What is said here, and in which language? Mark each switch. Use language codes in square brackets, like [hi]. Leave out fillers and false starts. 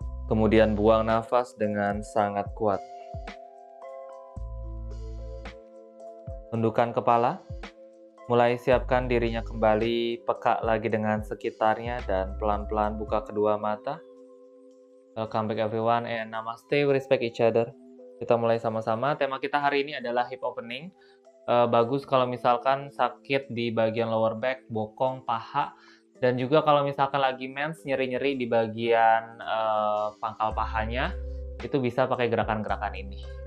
[id] Kemudian buang nafas dengan sangat kuat. Tundukkan kepala. Mulai siapkan dirinya kembali, peka lagi dengan sekitarnya, dan pelan-pelan buka kedua mata. [en] Welcome back everyone and namaste, we respect each other. [id] Kita mulai sama-sama. Tema kita hari ini adalah hip opening. Bagus kalau misalkan sakit di bagian lower back, bokong, paha, dan juga kalau misalkan lagi mens, nyeri-nyeri di bagian pangkal pahanya, itu bisa pakai gerakan-gerakan ini.